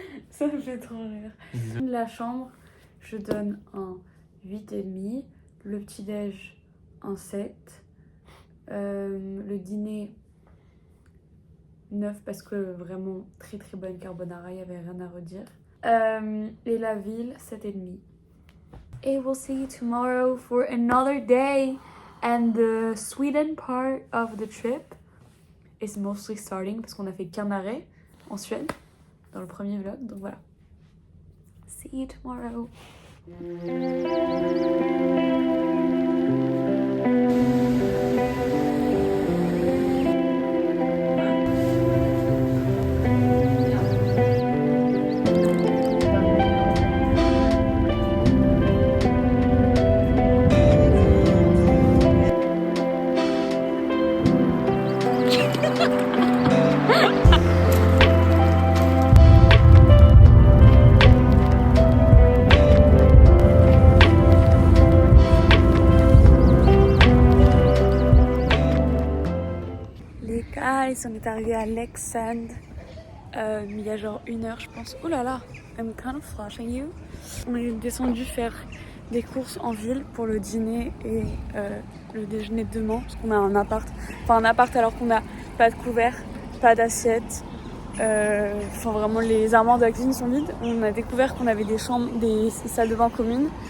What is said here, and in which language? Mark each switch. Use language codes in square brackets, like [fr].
[fr] Ça me fait trop rire. La chambre, je donne un 8,5. Le petit-déj, un 7. Le dîner, 9 parce que vraiment très très bonne carbonara, il n'y avait rien à redire. Et la ville, 7,5. [en] Et we'll see you tomorrow for another day. And the Sweden part of the trip is mostly starting [fr] parce qu'on a fait qu'un arrêt en Suède dans le premier vlog. Donc voilà. [en] See you tomorrow. [fr] On est arrivé à Leksand il y a genre 1 heure je pense. Oh là là, [en] I'm kind of flashing you. [fr] On est descendu faire des courses en ville pour le dîner et le déjeuner de demain parce qu'on a un appart. Enfin un appart alors qu'on n'a pas de couvert, pas d'assiette. Enfin vraiment les armoires de la cuisine sont vides. On a découvert qu'on avait des chambres, des salles de bain communes.